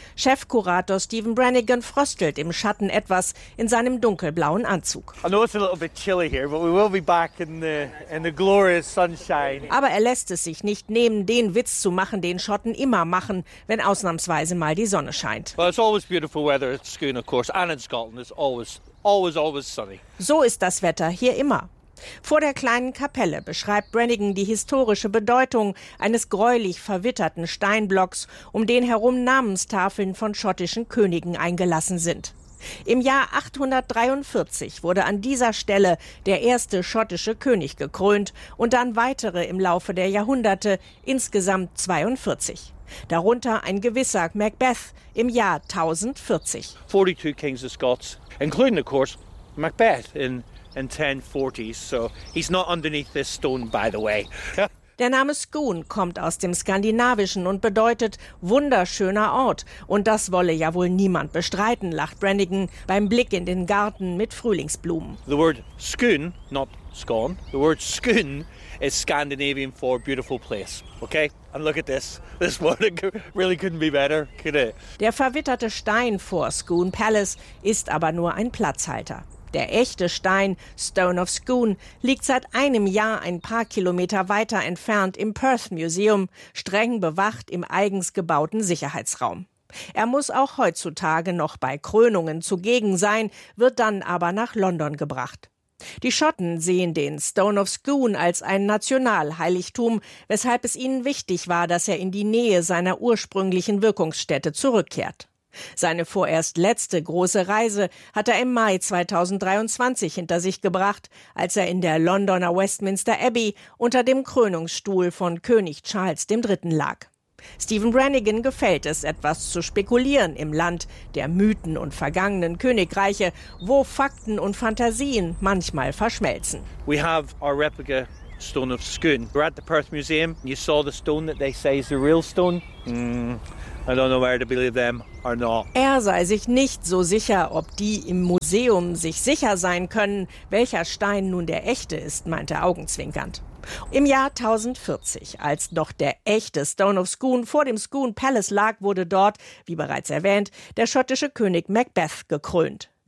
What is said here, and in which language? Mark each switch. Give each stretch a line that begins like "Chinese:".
German: Chefkurator Stephen Brannigan fröstelt im Schatten etwas in seinem dunkelblauen Anzug. Aber er lässt es sich nicht nehmen, den Witz zu machen, den Schotten immer machen, wenn ausnahmsweise mal die Sonne scheint.
English: Well, it's always beautiful weather at Scone, of course, and in Scotland it's always, always, always sunny.
German: So ist das Wetter hier immer. Vor der kleinen Kapelle beschreibt Brannigan die historische Bedeutung eines gräulich verwitterten Steinblocks, um den herum Namenstafeln von schottischen Königen eingelassen sind. Im Jahr 843 wurde an dieser Stelle der erste schottische König gekrönt und dann weitere im Laufe der Jahrhunderte, insgesamt 42. Darunter ein gewisser Macbeth im Jahr 1040.
English: 42 Kings of Scots, including of course Macbeth in 1040, so he's not underneath this stone, by the way.
German: Der Name Skoon kommt aus dem Skandinavischen und bedeutet wunderschöner Ort. Und das wolle ja wohl niemand bestreiten, lacht Brannigan beim Blick in den Garten mit Frühlingsblumen.
English: The word Skoon, not Scone, the word Skoon is Scandinavian for beautiful place. Okay? And look at this. This morning really couldn't be better, could it?
German: Der verwitterte Stein vor Skoon Palace ist aber nur ein Platzhalter. Der echte Stein, Stone of Skoon, liegt seit einem Jahr ein paar Kilometer weiter entfernt im Perth Museum, streng bewacht im eigens gebauten Sicherheitsraum. Er muss auch heutzutage noch bei Krönungen zugegen sein, wird dann aber nach London gebracht. Die Schotten sehen den Stone of Skoon als ein Nationalheiligtum, weshalb es ihnen wichtig war, dass er in die Nähe seiner ursprünglichen Wirkungsstätte zurückkehrt. Seine vorerst letzte große Reise hat er im Mai 2023 hinter sich gebracht, als er in der Londoner Westminster Abbey unter dem Krönungsstuhl von König Charles III. Lag. Stephen Brannigan gefällt es, etwas zu spekulieren im Land der Mythen und vergangenen Königreiche, wo Fakten und Fantasien manchmal verschmelzen.
English: We have our replica Stone of Skoon. We're at the Perth Museum. You saw the stone that they say is the real stone. I don't know where to believe them or not.
German: Er sei sich nicht so sicher, ob die im Museum sich sicher sein können, welcher Stein nun der echte ist, meinte er augenzwinkernd. Im Jahr 1040, als noch der echte Stone of Skoon vor dem Skoon Palace lag, wurde dort, wie bereits erwähnt, der schottische König Macbeth gekrönt.